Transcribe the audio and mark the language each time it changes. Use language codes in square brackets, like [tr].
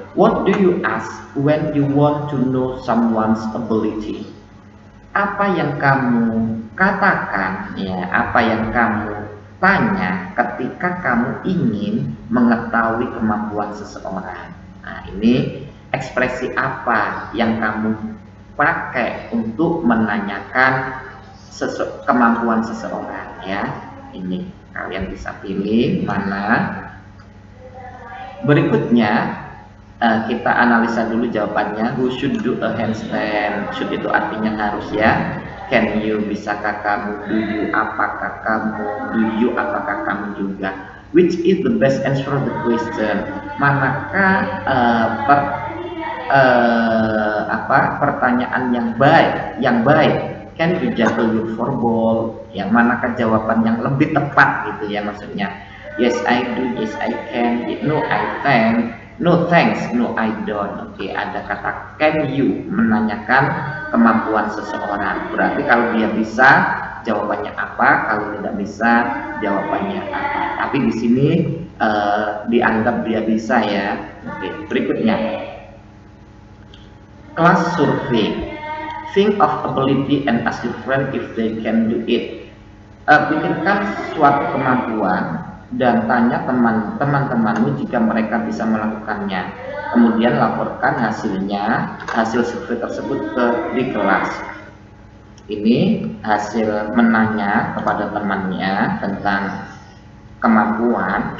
[en] What do you ask when you want to know someone's ability? [id] Apa yang kamu katakan ya, apa yang kamu tanya ketika kamu ingin mengetahui kemampuan seseorang. Nah, ini ekspresi apa yang kamu pakai untuk menanyakan kemampuan seseorang ya. Ini kalian bisa pilih mana. Berikutnya kita analisa dulu jawabannya. [en] Who should do a handstand? [id] Should itu artinya harus ya. [en] Can you, [id] bisakah kamu? [en] Do you, [id] apakah kamu? [en] Do you, [id] apakah kamu juga? [en] Which is the best answer the question? [id] Manakah pertanyaan yang baik? [en] Can you juggle your football? [id] Yang manakah jawaban yang lebih tepat gitu ya, maksudnya? [en] Yes I do, yes I can, no I can, no thanks, no I don't. [id] Oke, ada kata can you, menanyakan kemampuan seseorang. Berarti kalau dia bisa, jawabannya apa? Kalau tidak bisa, jawabannya apa? Tapi di sini dianggap dia bisa ya. Oke, berikutnya. [en] Class survey. Think of ability and ask your friend if they can do it. [id] Pikirkan suatu kemampuan dan tanya teman-temanmu jika mereka bisa melakukannya. kemudian laporkan hasil survei tersebut di kelas. Ini hasil menanya kepada temannya tentang kemampuan.